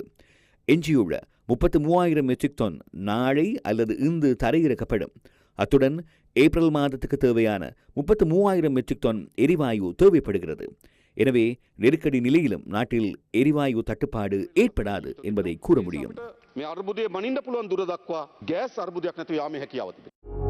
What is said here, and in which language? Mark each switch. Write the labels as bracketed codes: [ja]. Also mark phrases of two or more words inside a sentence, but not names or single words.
[ta] எஞ்சியுள்ள 33,000 மெட்ரிக் டன் நாளை அல்லது இன்று தரையிறக்கப்படும். அத்துடன் ஏப்ரல் மாதத்துக்கு தேவையான 33,000 மெட்ரிக் டன் எரிவாயு தேவைப்படுகிறது. எனவே நெருக்கடி நிலையிலும் நாட்டில் எரிவாயு தட்டுப்பாடு ஏற்படாது என்பதை கூற முடியும். [si] මේ අර්බුදය මනින්න පුළුවන් දුර දක්වා ගෑස් අර්බුදයක් නැතුව යාමේ හැකියාව තිබෙනවා.